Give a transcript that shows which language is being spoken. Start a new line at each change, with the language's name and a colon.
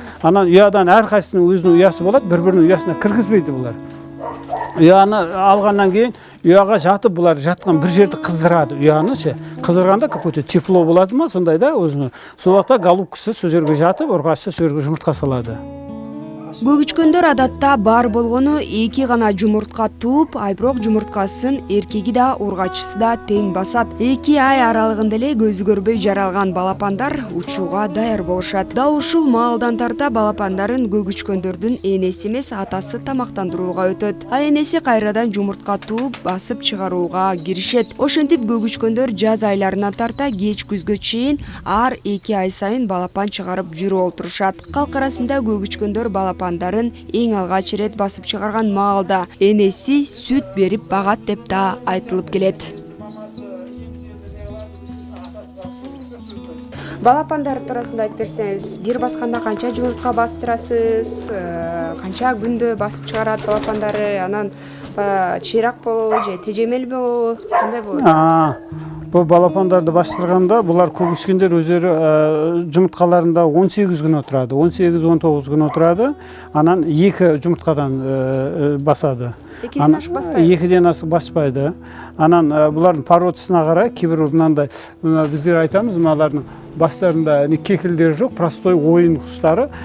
Kazakh: Анан ұядан әрқайсының өзінің ұясы болады, бір-бірінің ұясына кіргізбейді бұлар. Ұяны алғаннан кейін ұяға жатып бұлар жатқан бір жерді қыздырады. Ұяны қыздырғанда
Russian: какой-то тепло
Kazakh: болады ма, сондай да өзінің. Сол уақытта голубкасы сол жерге жатып, ұрғашысы сол жерге жұмыртқа салады.
Kyrgyz: Көгүчкөндөр адатта бар болгону эки гана жумуртка тууп, бирок жумурткасын эркеги да ургачысы да тең басат. 2 ай аралыгында эле көзү көрбөй жаралган балапандар учууга даяр болушат. Дал ушул маалдан тарта балапандарын көгүчкөндөрдүн энеси эмес атасы тамактандырууга өтөт. Энеси кайрадан жумуртка тууп, басып чыгарууга киришет. Ошентип көгүчкөндөр жаз айларынан тарта кеч күзгө чейин ар 2 ай сайын балапан чыгарып жүрүп олтурушат. Калк арасында көгүчкөндөр балапандарын эң алгач ирет басып чыгарган маалда энеси сүт берип багат деп да айтылып келет. Балапандар туурасында айтып берсеңиз, бир басканда канча жумуртка бастырасыз, канча күндө басып чыгарат балапандары, анан чыйрак болобу же тежемел болобу, кандай болот?
Kazakh: Бұл балапандарды бастырғанда, бұлар көгүчкөндөр өздері жұмыртқаларында 18 күн отырады, 18-19 күн отырады, анан 2 жұмыртқадан басады.
Kyrgyz: 2-ден ашып баспайды?
Kazakh: 2-ден асып баспайды. Анан бұлардың породасына қарай, кейбір мынандай, біздер айтамыз, мыналардың бастарында кекілдері жоқ, простой ойын құштары.